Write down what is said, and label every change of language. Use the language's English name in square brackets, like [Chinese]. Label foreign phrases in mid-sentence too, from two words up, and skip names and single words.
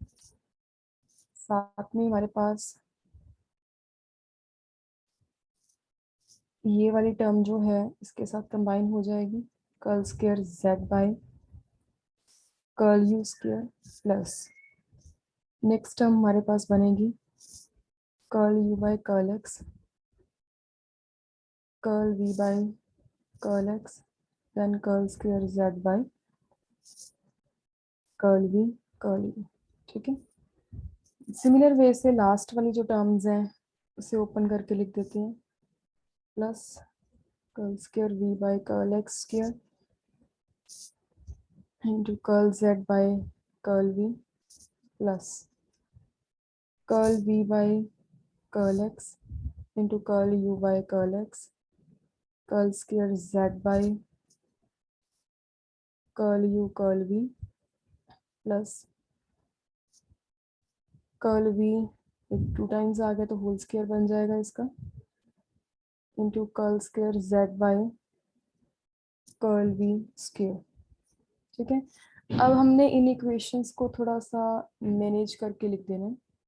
[Hindi] साथ में हमारे पास ये वाली टर्म जो है इसके साथ कंबाइन हो जाएगी [English] curl square z by curl u square plus next term [Hindi] हमारे पास बनेगी [English] curl u by curl x curl v by curl x then curl square z by curl v curl u. [Hindi] ठीक है, [English] similar way [Hindi] से लास्ट वाली जो टर्म्स हैं उसे ओपन करके लिख देते हैं [English] plus curl square v by curl x square into curl z by curl v plus curl v by curl x into curl u by curl x, curl square z by curl u curl v plus curl v, [Hindi] एक 2 टाइम्स आ गया तो [English] whole square [Hindi] बन जाएगा इसका, [English] into curl square z by curl v square. [Hindi] ठीक है, अब हमने इन इक्वेशंस को थोड़ा सा मैनेज करके लिख देना है।